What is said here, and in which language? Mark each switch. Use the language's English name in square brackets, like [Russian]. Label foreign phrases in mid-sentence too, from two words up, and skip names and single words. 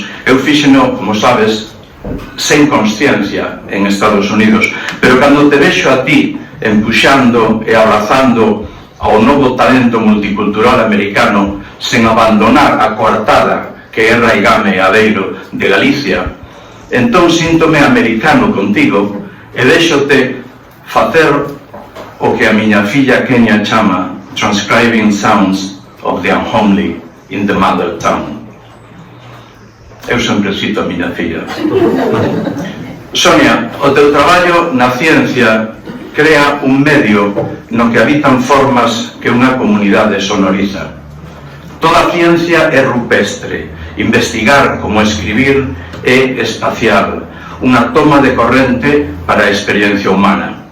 [Galician] Eu fíxeno, como sabes, sen consciencia en Estados Unidos, pero cando te vexo a ti empuxando e abrazando ao novo talento multicultural americano sen abandonar a coartada que é raigame e adeiro de Galicia, entón síntome americano contigo e deixote facer o que a miña filla Kenia chama [English] transcribing sounds of the unhomely in the mother tongue. [Galician] Eu sempre cito a miña filla. Sonia, o teu traballo na ciencia crea un medio no que habitan formas que unha comunidade sonoriza. Toda ciencia é rupestre, investigar como escribir é espacial, unha toma de corrente para a experiencia humana.